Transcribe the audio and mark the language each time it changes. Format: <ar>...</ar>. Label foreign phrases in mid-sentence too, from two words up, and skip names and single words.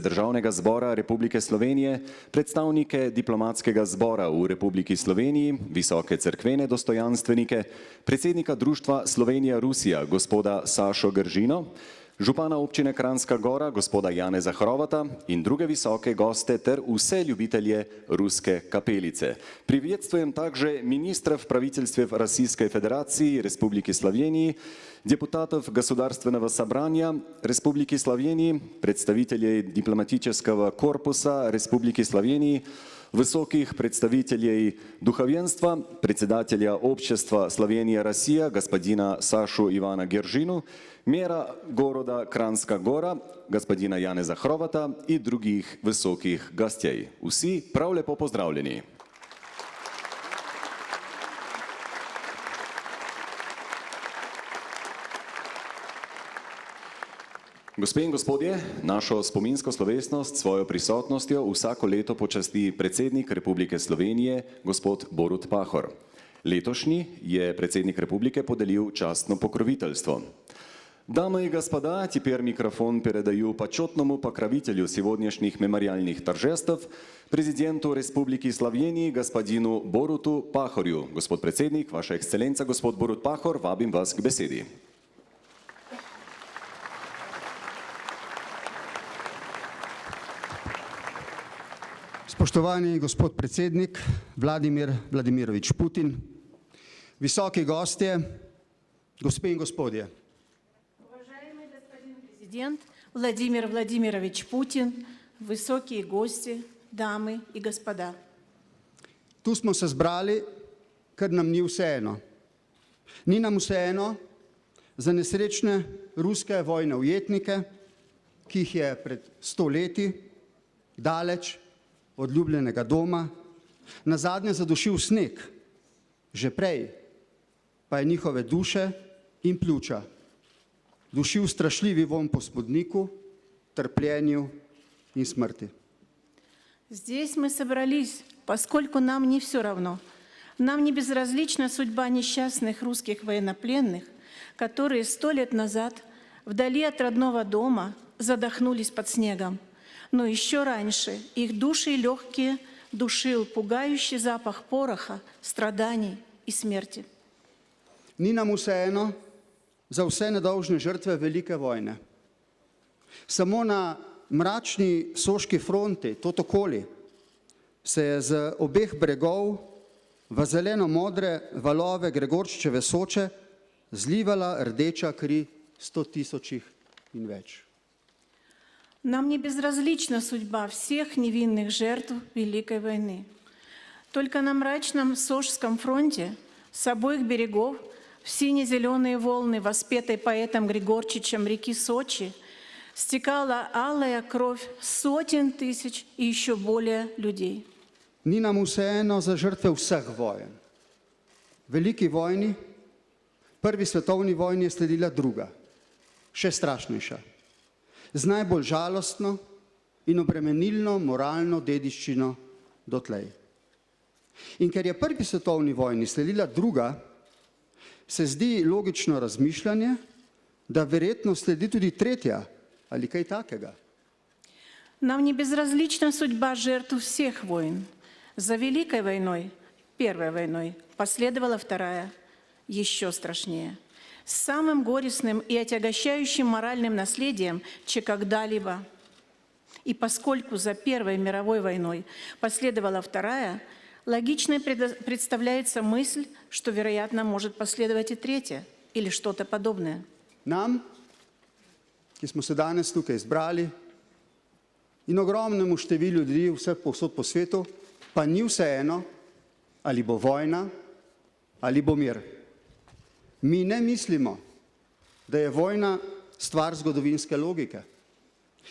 <sl>Državnega zbora Republike Slovenije, predstavnike diplomatskega zbora v Republiki Sloveniji, visoke cerkvene dostojanstvenike, predsednika društva Slovenija-Rusija, gospoda Sašo Gržino, župana občine Kranjska Gora, gospoda Janeza Hrovata in druge visoke goste ter vse ljubitelje Ruske kapelice.</sl> <ru>Приветствуем также министров правительств Российской Федерации Республики Словении, депутатов Государственного собрания Республики Словении, представителей дипломатического корпуса Республики Словении, высоких представителей духовенства, председателя общества Словения-Россия господина Сашу Ивана Гержину, мэра города Кранjska Gora господина Janeza Hrovata и других высоких гостей.</ru> <sl>Vsi prav lepo pozdravljeni. Gospe in gospodje, našo spominsko slovesnost s svojo prisotnostjo vsako leto počasti predsednik Republike Slovenije, gospod Borut Pahor. Letošnji je predsednik Republike podelil častno pokroviteljstvo.</sl> <ru>Дамы и господа, теперь микрофон передаю почетному покровителю сегодняшних мемориальных торжеств, президенту Республики Словении, господину Боруту Пахорju.</ru> <sl>Gospod predsednik, vaša ekscelenca, gospod Borut Pahor, vabim vas k besedi. Spoštovani gospod predsednik Vladimir Vladimirovič Putin, visoki gostje, gospe in gospodje.</sl> <ru>Президент Владимир Владимирович Путин, высокие гости, дамы и господа.</ru> <sl>Tu smo se zbrali, ker nam ni vseeno. Ni nam vseeno za nesrečne ruske vojne ujetnike, ki jih je pred 100 leti, daleč od ljubljenega doma, nazadnje zadušil sneg, že prej pa je njihove duše in pljuča dušil strašljivi vonj po smodniku, trpljenju in смерти.</sl> <ru>Здесь мы собрались, поскольку нам не все равно. Нам не безразлична судьба несчастных русских военнопленных, которые 100 лет назад вдали от родного дома задохнулись под снегом. Но еще раньше их души и легкие душил пугающий запах пороха, страданий и смерти.</ru> <sl>Ni nam vseeno za vse nedolžne žrtve velike vojne. Samo na mračni soški fronti, Totokoli, se je z obeh bregov v zeleno-modre valove Gregorčičeve Soče zlivala rdeča kri 100 000 in več.</sl> <ru>Нам не безразлична судьба всех невинных жертв Великой войны. Только на мрачном Сожском фронте с обоих берегов в сине-зеленые волны, воспетой поэтом Григорчичем реки Сочи, стекала алая кровь сотен тысяч и еще более людей.</ru> <sl>Ni nam vseeno za žrtve vseh vojen. Veliki vojni, prvi svetovni vojni je sledila druga, še strašnejša, z najbolj žalostno in obremenilno moralno dediščino dotlej. In ker je prvi svetovni vojni sledila druga, se zdi logično razmišljanje, da verjetno sledi tudi tretja ali kaj takega.</sl> <ru>Нам не безразлична судьба жертв всех войн. За Великой войной, Первой войной, последовала вторая, еще страшнее. С самым горестным и отягощающим моральным наследием, чем когда-либо. И поскольку за Первой мировой войной последовала вторая, логичной представляется мысль, что, вероятно, может последовать и третья, или что-то подобное.</ru> <sl>Nam, ki smo se danes tukaj zbrali, in ogromnemu številu ljudi vse povsod po svetu, pa ni vseeno, ali bo vojna, ali bo mir. Mi ne mislimo, da je vojna stvar zgodovinske logike.</sl>